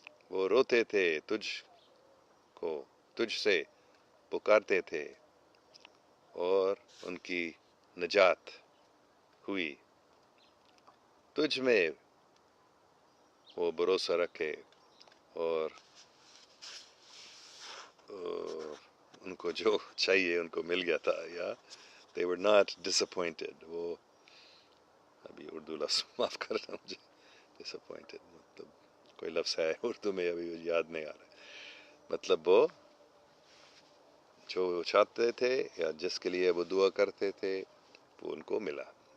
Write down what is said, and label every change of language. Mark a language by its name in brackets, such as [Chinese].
[Urdu] وہ روتے تھے، تجھ سے پکارتے تھے، اور ان کی نجات ہوئی. تجھ میں وہ بھروسہ رکھے، اور ان کو جو چاہیے ان کو مل گیا تھا. [English] یا they were not disappointed. [Urdu] وہ ابھی اردو لفظ معاف کرنا مجھے، disappointed مطلب کوئی لفظ ہے اردو میں ابھی یاد نہیں آ رہا. مطلب وہ جو چاہتے تھے یا جس کے لیے وہ دعا کرتے تھے وہ ان کو ملا.